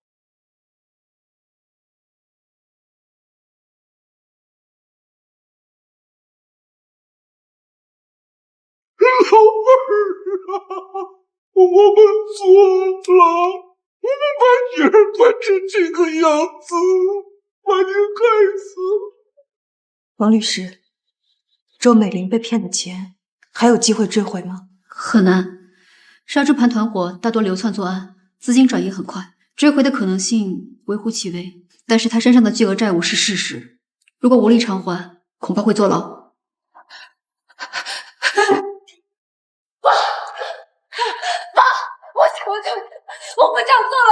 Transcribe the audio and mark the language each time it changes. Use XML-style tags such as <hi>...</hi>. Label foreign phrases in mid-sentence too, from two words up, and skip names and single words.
<zh>老妹儿啊，我们错了，我们把女儿惯成这个樣子，把你害死了。王律師，周美玲被騙的錢還有機會追回嗎？很難，殺豬盤團夥大多流竄作案，資金轉移很快，追回的可能性微乎其微。但是他身上的巨額債務是事實，如果無力償還，恐怕會坐牢。我求求你，我不想坐牢！</zh>